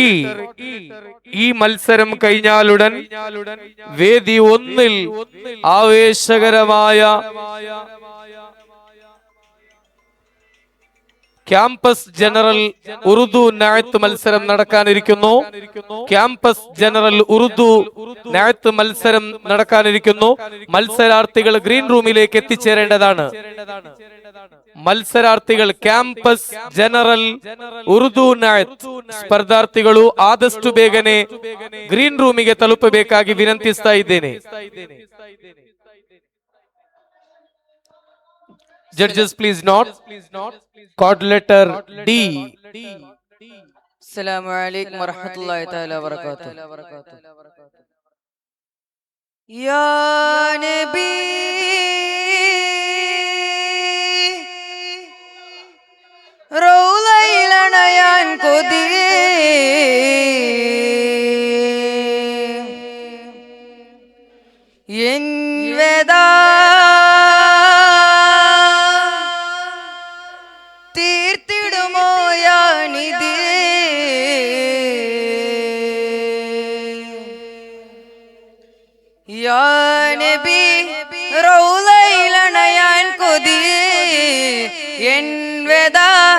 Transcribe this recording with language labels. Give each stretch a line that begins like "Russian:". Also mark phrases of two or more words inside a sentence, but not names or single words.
Malayalam: ഈ മത്സരം കഴിഞ്ഞാലുടൻ വേദി ഒന്നിൽ ആവേശകരമായ
English: campus general
Malayalam: ഉറുദു നഅത്ത് മത്സരം നടക്കാനിരിക്കുന്നു.
English: campus general
Malayalam: ഉറുദു നഅത്ത് മത്സരം നടക്കാനിരിക്കുന്നു. മത്സരാർത്ഥികൾ
English: green room
Malayalam: എത്തിച്ചേരേണ്ടതാണ്.
Kannada: ಮತ್ಸರಾರ್ಥಿಗಳು
English: campus general
Kannada: ಉರ್ದು ನಅತ್ ಸ್ಪರ್ಧಾರ್ಥಿಗಳು ಆದಷ್ಟು ಬೇಗನೆ
English: green room
Kannada: ತಲುಪಬೇಕಾಗಿ ವಿನಂತಿಸ್ತಾ ಇದ್ದೇನೆ.
English: Judges, please note code letter D.
Arabic: السلام عليكم ورحمة الله تعالى وبركاته. يا نبي
Malayalam: റൗളയിലണയാൻ കൊതിയേ എൻ വേദാ തീർത്തിടുമോയാണിതേ
Arabic: يا نبي
Malayalam: റൗളയിലണയാൻ കൊതിയേ എൻ വേദാ